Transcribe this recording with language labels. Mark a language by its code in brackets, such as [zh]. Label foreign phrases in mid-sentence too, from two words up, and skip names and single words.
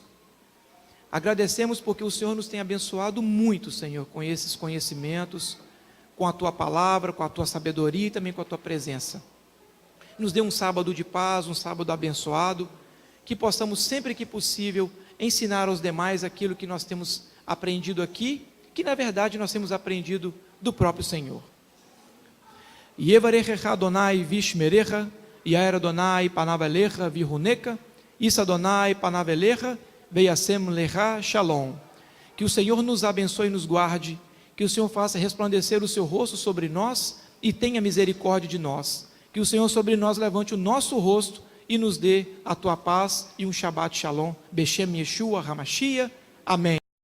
[pt] Agradecemos porque o Senhor nos tem abençoado muito, Senhor, com esses conhecimentos, com a Tua Palavra, com a Tua sabedoria e também com a Tua presença. Nos dê um sábado de paz, um sábado abençoado, que possamos sempre que possível ensinar aos demais aquilo que nós temos aprendido aqui, que na verdade nós temos aprendido do próprio Senhor. [he] יברכך אדוני וישמרך, יאר אדוני פניו אליך ויחנך, ישא אדוני פניו אליך, וישם לך שלום. [pt] Que o Senhor nos abençoe e nos guarde, que o Senhor faça resplandecer o seu rosto sobre nós e tenha misericórdia de nós. Que o Senhor sobre nós levante o nosso rosto e nos dê a tua paz e um [he] שבת שלום. בשם ישוע המשיח. [pt] Amém.